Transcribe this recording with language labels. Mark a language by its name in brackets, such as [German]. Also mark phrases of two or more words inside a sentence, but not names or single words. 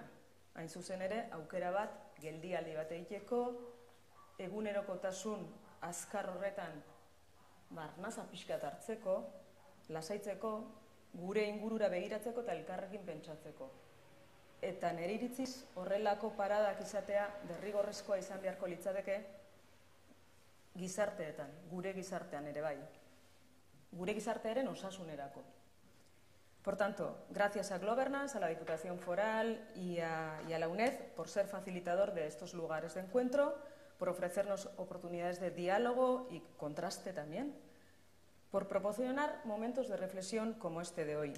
[Basque] Hain zuzen ere, aukera bat, geldialdi bat egiteko, egunerokotasun azkar horretan arnasa pixkat hartzeko, lasaitzeko, gure ingurura begiratzeko eta elkarrekin pentsatzeko. Eta nire iritziz horrelako paradak izatea derrigorrezkoa izan beharko litzateke gizarteetan, gure gizartean ere bai. Gure gizartearen osasunerako. [Spanish] Por tanto, gracias a Globernanz, a la Diputación Foral y a la UNED por ser facilitador de estos lugares de encuentro, por ofrecernos oportunidades de diálogo y contraste también, por proporcionar momentos de reflexión como este de hoy.